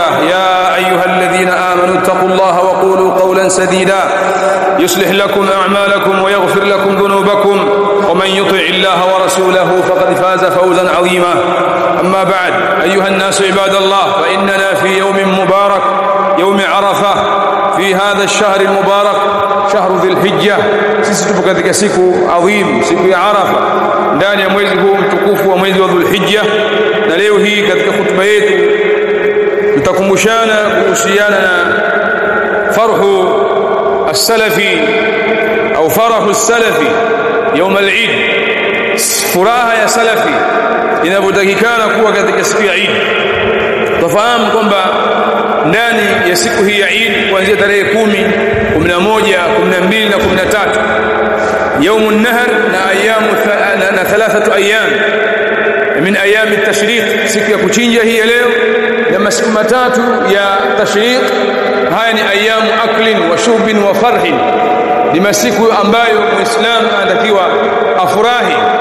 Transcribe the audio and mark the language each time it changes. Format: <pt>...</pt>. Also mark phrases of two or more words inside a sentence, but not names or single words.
<ar>يا أيها الذين آمنوا اتقوا الله وقولوا قولا سديدا يصلح لكم أعمالكم ويغفر لكم ذنوبكم ومن يطع الله ورسوله فقد فاز فوزا عظيما. أما بعد أيها الناس عباد الله، فإننا في يوم مبارك يوم عرفة في هذا الشهر المبارك شهر ذي الحجة.</ar> <sw>sisi tupo katika siku adhim, siku ya Arafa ndani ya mwezi huu mtukufu wa mwezi wa Dhulhijja. Na leo hii katika hutuba yetu tutakumbushana kuhusiana na</sw> <ar>فرح السلف</ar> <sw>au</sw> <ar>فرح السلف يوم العيد.</ar> <sw>furaha ya salafi inavyotakikana kuwa katika siku ya Eid. Tufahamu kwamba ndani ya siku hii ya Eid kuanzia tarehe 10, 11, 12 na 13</sw> <ar>يوم النهر</ar> <sw>na ayamu na 3</sw> <ar>أيام من أيام التشريق,</ar> <sw>siku ya kuchinja hii leo na masiku matatu ya tashriq. Haya ni</sw> <ar>أيام أكل وشرب وفرح,</ar> <sw>ni masiku ambayo muislamu anatakiwa afurahi.</sw>